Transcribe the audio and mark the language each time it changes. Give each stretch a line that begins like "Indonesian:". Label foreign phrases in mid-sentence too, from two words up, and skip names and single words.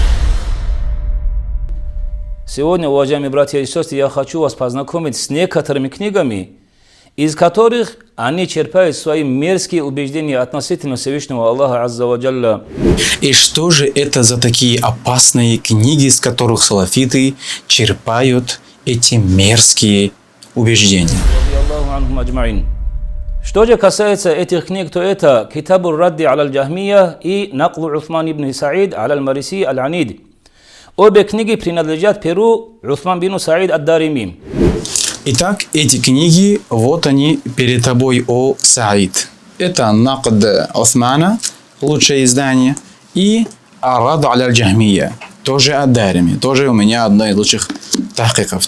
Russian: Сегодня, уважаемые братья и сестры, я хочу вас познакомить с некоторыми книгами, из которых они черпают свои мерзкие убеждения относительно Всевышнего Аллаха
Arabic: عز وجل.
Russian: И что же это за такие опасные книги, из которых салафиты черпают эти мерзкие убеждения? Что же касается этих книг, то это Китабур Радди аль-Джахмия и Наклу Усман ибн Саид аль-Мариси аль-Анид. Обе книги принадлежат перу Усман бин Саид ад-Дарими. Итак, эти книги, вот они перед тобой, о Саид. Это Накд Усмана, лучшее издание, и Арад аль-Джахмия, тоже ад-Дарими, тоже у меня одно из лучших тахкиков.